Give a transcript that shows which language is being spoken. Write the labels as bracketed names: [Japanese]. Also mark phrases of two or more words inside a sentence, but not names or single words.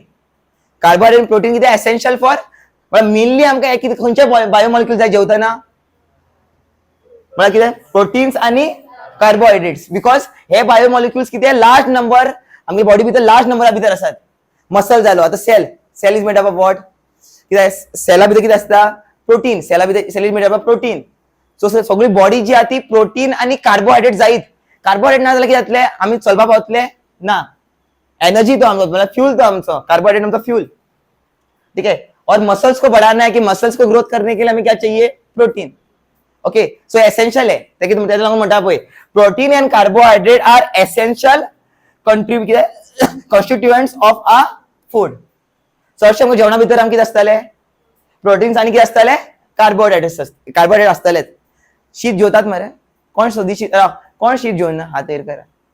[Konkani] कार्बोहायड्रेट आणि प्रोटीन कितें? [English] essential for mainly [Konkani] आमकां कितें? खंयचे बायोमॉलिक्यूल जाय जेवतना? म्हळ्यार कितें? प्रोटीन्स आणि कार्बोहायड्रेट्स. बिकॉज हे बायोमॉलिक्यूल्स कितें? [English] large number [Konkani] आमच्या बॉडी भितर [English] large numbera [Konkani] भितर आसात. मसल जालो. [English] आता cell is made up of what? [Konkani] कितें? सेला भितर कितें आसता? प्रोटीन. [English] cell is made up of protein. [Konkani] सो सगळी बॉडी जी आहा ती प्रोटीन आणि कार्बोहायड्रेट जायत. कार्बोहायड्रेट ना जाल्यार कितें जातलें? आमी चलपा पावतले ना. एनर्जी तो आमचो, मतलब फ्यूल तो आमचो. कार्बोहाइड्रेट आमचा फ्यूल. [Hindi] ठीक है. और मसल्स को बढ़ाना है कि मसल्स को ग्रोथ करने के लिए हमें क्या चाहिए? [English] Protein. OK. So essential है. [Konkani] म्हणटा पळय, [English] protein and carbohydrate are essential constituents of a food. [Konkani] चडशे आमकां जेवणा भितर आमकां कितें आसताले? प्रोटीन्स आणि कितें आसताले? कार्बोहायड्रेट आसतालेच. शीत जेवतात मरे? कोण सोदी शीत? कोण शीत जेवना? हात एर करा.